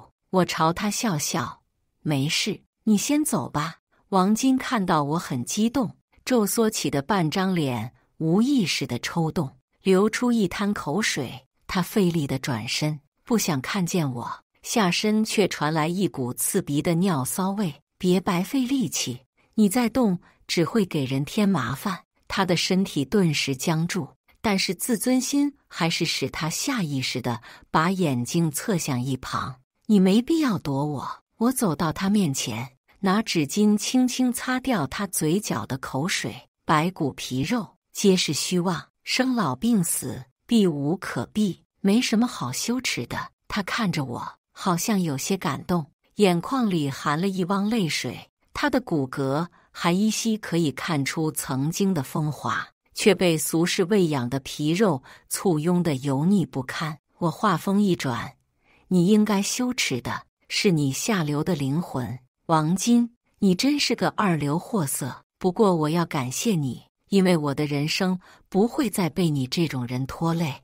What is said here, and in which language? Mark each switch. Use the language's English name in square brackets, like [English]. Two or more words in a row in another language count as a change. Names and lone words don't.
[Chinese] 我朝他笑笑，沒事，你先走吧。王金看到我很激動， 皺縮起的半張臉無意識地抽動，流出一灘口水。他費力地轉身，不想看見我，下身卻傳來一股刺鼻的尿騷味。別白費力氣，你再動只會給人添麻煩。他的身體頓時僵住，但是自尊心還是使他下意識地把眼睛側向一旁。你沒必要躲我。我走到他面前，拿紙巾輕輕擦掉他嘴角的口水。白骨皮肉皆是虛妄，生老病死避無可避，沒什麼好羞恥的。他看着我，好像有些感動，眼眶裡含了一汪淚水。他的骨骼還依稀可以看出曾經的風華，卻被俗世餵養的皮肉簇擁得油膩不堪。我話鋒一轉，你應該羞恥的是你下流的靈魂，王金，你真是個二流貨色。不過我要感謝你，因為我的人生不會再被你這種人拖累。